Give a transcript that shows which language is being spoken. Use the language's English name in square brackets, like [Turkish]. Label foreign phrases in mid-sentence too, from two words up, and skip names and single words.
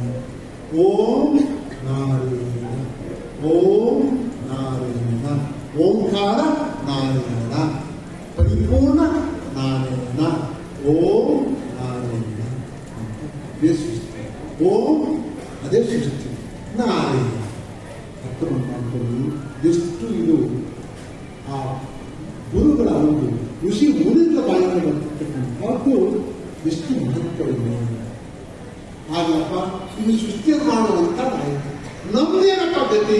[Telugu] ఓం నారాయణ, ఓం నారాయణ, ఓంకార నారాయణ, పరిపూర్ణ నారాయణ, ఓం నారాయణ. అదే సృష్టి. ఓం అదే సృష్టి, నారాయణ. [Kannada] ಅರ್ಥ ಮಾಡ್ಕೊಂಡು ಎಷ್ಟು ಇದು ಆ ಗುರುಗಳ ಒಂದು ಋಷಿ ಮುನಿಗಳ ಬಾಯಿಗೆ ಬರ್ತಕ್ಕಂಥದ್ದು ಎಷ್ಟು ಮಹತ್ವ ಇದೆ. ಆಗಪ್ಪ ಇದು ಸೃಷ್ಟಿಯನ್ನು ಮಾಡುವಂತ ನಮ್ದೇನಪ್ಪ ಗತಿ?